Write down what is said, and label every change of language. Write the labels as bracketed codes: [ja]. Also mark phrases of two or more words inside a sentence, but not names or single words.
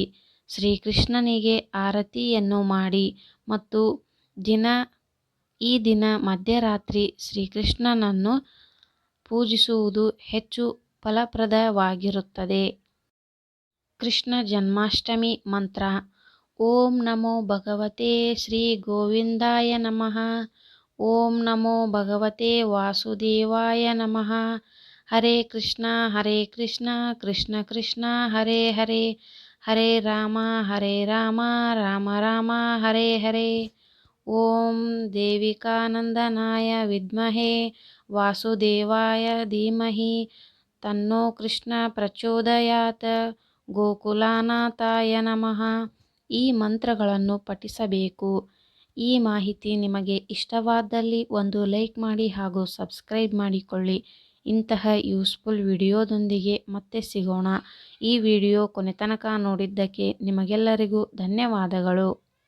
[kn] ಶ್ರೀಕೃಷ್ಣನಿಗೆ ಆರತಿಯನ್ನು ಮಾಡಿ ಮತ್ತು ಈ ದಿನ ಮಧ್ಯರಾತ್ರಿ ಶ್ರೀಕೃಷ್ಣನನ್ನು ಪೂಜಿಸುವುದು ಹೆಚ್ಚು ಫಲಪ್ರದವಾಗಿರುತ್ತದೆ. ಕೃಷ್ಣ ಜನ್ಮಾಷ್ಟಮಿ ಮಂತ್ರ. [sa] ಓಂ ನಮೋ ಭಗವತೆ ಶ್ರೀ ಗೋವಿಂದಾಯ ನಮಃ. ಓಂ ನಮೋ ಭಗವತೆ ವಾಸುದೇವಾಯ ನಮಃ. ಹರೇ ಕೃಷ್ಣ ಕೃಷ್ಣ ಕೃಷ್ಣ ಹರೇ ಹರೇ, ಹರೇ ರಾಮ ರಾಮ ರಾಮ ಹರೇ ಹರೇ. ಓಂ ದೇವಿಕಾನಂದನಾಯ ವಿದ್ಮಹೇ ವಾಸುದೇವಾಯ ಧೀಮಹಿ ತನ್ನೋ ಕೃಷ್ಣ ಪ್ರಚೋದಯಾತ್. ಗೋಕುಲನಾಥಾಯ ನಮಃ. [kn] ಈ ಮಂತ್ರಗಳನ್ನು ಪಠಿಸಬೇಕು. ಈ ಮಾಹಿತಿ ನಿಮಗೆ ಇಷ್ಟವಾದಲ್ಲಿ ಒಂದು ಲೈಕ್ ಮಾಡಿ ಹಾಗೂ ಸಬ್ಸ್ಕ್ರೈಬ್ ಮಾಡಿಕೊಳ್ಳಿ. ಇಂತಹ [en] useful videoದೊಂದಿಗೆ [kn] ಮತ್ತೆ ಸಿಗೋಣ. ಈ ವಿಡಿಯೋ ಕೊನೆತನಕ ನೋಡಿದ್ದಕ್ಕೆ ನಿಮಗೆಲ್ಲರಿಗೂ ಧನ್ಯವಾದಗಳು.